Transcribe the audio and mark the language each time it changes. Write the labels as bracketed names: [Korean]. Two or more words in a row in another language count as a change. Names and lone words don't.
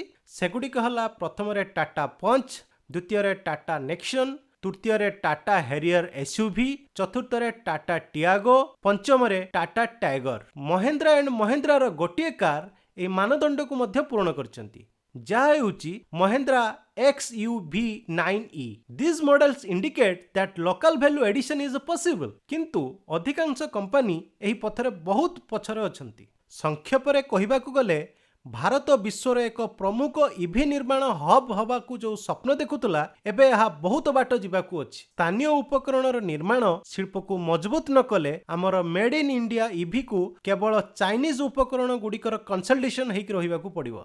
[Odia] ସେଗୁଡ଼ିକ ହେଲା ପ୍ରଥମରେ ଟାଟା ପଞ୍ଚ, ଦ୍ୱିତୀୟରେ ଟାଟା ନେକ୍ସନ୍, ତୃତୀୟରେ ଟାଟା ହେରିୟର SUV, ଚତୁର୍ଥରେ ଟାଟା ଟିଆଗୋ, ପଞ୍ଚମରେ ଟାଟା ଟାଇଗର। ମହେନ୍ଦ୍ରା ଆଣ୍ଡ ମହେନ୍ଦ୍ରାର ଗୋଟିଏ କାର୍ ଏହି ମାନଦଣ୍ଡକୁ ମଧ୍ୟ ପୂରଣ କରିଛନ୍ତି, ଯାହା ହେଉଛି ମହେନ୍ଦ୍ରା XUV9E। [English] These models indicate that local value addition is possible। [Odia] କିନ୍ତୁ ଅଧିକାଂଶ କମ୍ପାନୀ ଏହି ପଥରେ ବହୁତ ପଛରେ ଅଛନ୍ତି। ସଂକ୍ଷେପରେ କହିବାକୁ ଗଲେ ଭାରତ ବିଶ୍ୱର ଏକ ପ୍ରମୁଖ ଇଭି ନିର୍ମାଣ ହବ୍ ହେବାକୁ ଯେଉଁ ସ୍ୱପ୍ନ ଦେଖୁଥିଲା, ଏବେ ଏହା ବହୁତ ବାଟ ଯିବାକୁ ଅଛି। ସ୍ଥାନୀୟ ଉପକରଣର ନିର୍ମାଣ ଶିଳ୍ପକୁ ମଜବୁତ ନ କଲେ ଆମର [English] made in India [Odia] ଇଭିକୁ କେବଳ ଚାଇନିଜ୍ ଉପକରଣ ଗୁଡ଼ିକର କନସଲ୍ଟେସନ୍ ହେଇକି ରହିବାକୁ ପଡ଼ିବ।